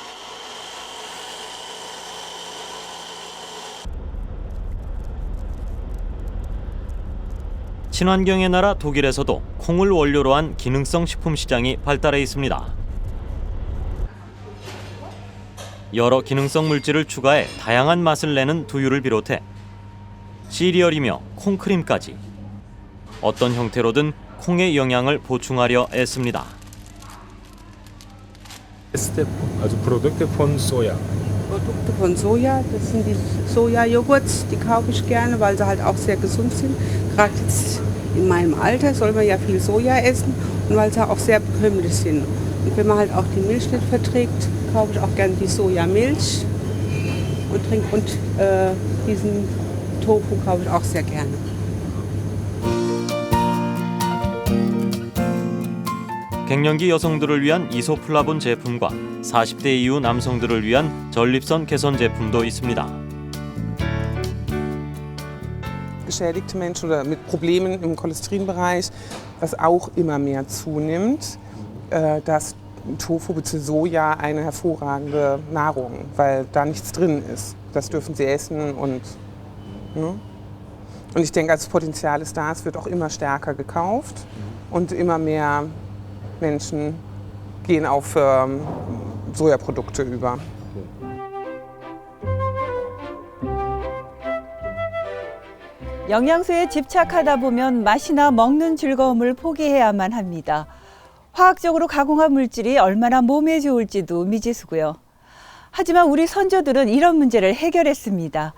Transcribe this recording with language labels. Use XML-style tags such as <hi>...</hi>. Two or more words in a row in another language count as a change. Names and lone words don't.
<ko>친환경의 나라 독일에서도 콩을 원료로 한 기능성 식품 시장이 발달해 있습니다. 여러 기능성 물질을 추가해 다양한 맛을 내는 두유를 비롯해 시리얼이며 콩크림까지 어떤 형태로든 콩의 영양을 보충하려 애씁니다.</ko> <de>Also Produkte von Soja. Produkte von Soja, das sind die Soja-Joghurts, die kaufe ich gerne, weil sie halt auch sehr gesund sind. Gerade jetzt in meinem Alter soll man ja viel Soja essen und weil sie auch sehr bekömmlich sind. Und wenn man halt auch die Milch nicht verträgt, kaufe ich auch gerne die Sojamilch und diesen Tofu kaufe ich auch sehr gerne.</de> <ko>갱년기 여성들을 위한 이소플라본 제품과 40대 이후 남성들을 위한 전립선 개선 제품도 있습니다.</ko> <de>Geschädigte Menschen oder mit Problemen im Cholesterinbereich, was auch immer mehr zunimmt, dass Tofu bzw. Soja eine hervorragende Nahrung, weil da nichts drin ist. Das dürfen sie essen und ich denke, das Potenzial ist da, es wird auch immer stärker gekauft und immer mehr Menschen gehen auf Sojaprodukte über.</de> <ko>영양소에 집착하다 보면 맛이나 먹는 즐거움을 포기해야만 합니다. 화학적으로 가공한 물질이 얼마나 몸에 좋을지도 미지수고요. 하지만 우리 선조들은 이런 문제를 해결했습니다.</ko>